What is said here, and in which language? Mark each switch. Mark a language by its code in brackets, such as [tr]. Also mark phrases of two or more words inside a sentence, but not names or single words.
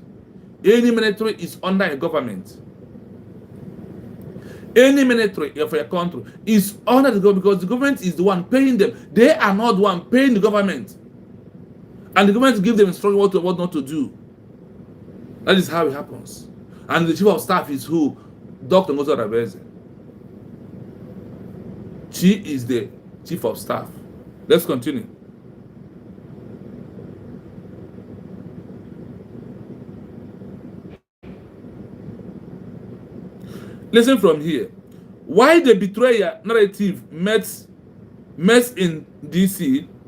[en] Any military is under a government. Any military of a country is under the government because the government is the one paying them. They are not the one paying the government. And the government gives them instruction what not to do. That is how it happens. And the chief of staff is who? Dr. Ngozi Orebeze. She is the chief of staff. Let's continue. Listen from here. Why the betrayal narrative mess in DC?